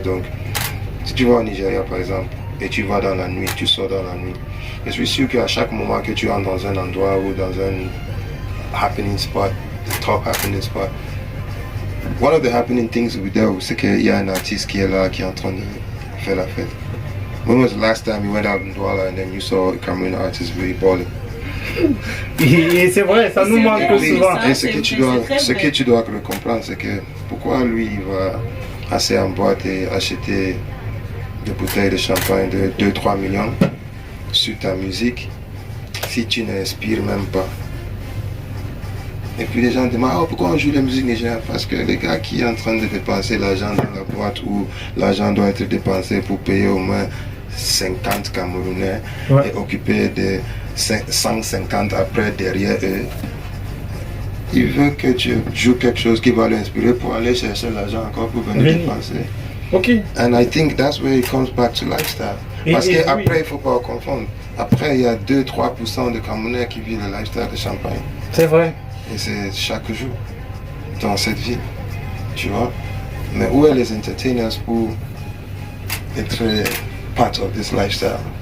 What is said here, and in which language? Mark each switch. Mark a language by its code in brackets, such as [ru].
[fr] Donc, si tu vas au Nigeria par exemple, et tu vas dans la nuit, tu sors dans la nuit, je suis sûr qu'à chaque moment que tu entres dans un endroit ou dans un happening spot, [en] the top happening spot, one of the happening things with there, [fr] c'est qu'il y a un artiste qui est là, qui est en train de faire la fête. [en] When was the last time you went out in Douala and then you saw a Cameroon artist really balling? [fr] Et c'est vrai, ça nous manque souvent. Et ce que tu dois comprendre, c'est que pourquoi lui il va assez en boîte et acheter des bouteilles de champagne de 2-3 millions sur ta musique si tu n'inspires même pas. Et puis les gens demandent, oh, pourquoi on joue la musique nigérienne? Parce que les gars qui sont en train de dépenser l'argent dans la boîte où l'argent doit être dépensé pour payer au moins 50 Camerounais et occuper des 150 après derrière eux. Il veut que tu joues quelque chose qui va l'inspirer pour aller chercher l'argent encore pour venir dépenser. Ok. [en] And I think that's where it comes back to lifestyle. [fr] Parce qu'après, il ne faut pas confondre. Après, il y a 2-3% de Camerounais qui vivent le lifestyle de Champagne. C'est vrai. Et c'est chaque jour dans cette vie. Tu vois? Mais où est les entertainers pour être [en] part of this lifestyle?